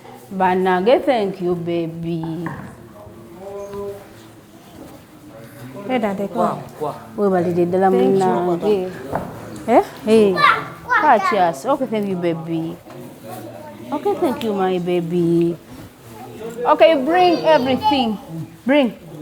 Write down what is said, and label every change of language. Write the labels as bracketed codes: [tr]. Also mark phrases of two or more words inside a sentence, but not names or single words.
[en] Bannange, thank you, baby. Hey, Dante, kwa? Kwa, kwa. [lg] Webalire ddala, [en] Thank you. [lg] munnange. Eh? Hey. Kwa, kwa, Kwa, [en] cheers. Okay, thank you, baby. Okay, thank you, my baby. Okay, bring everything. Bring.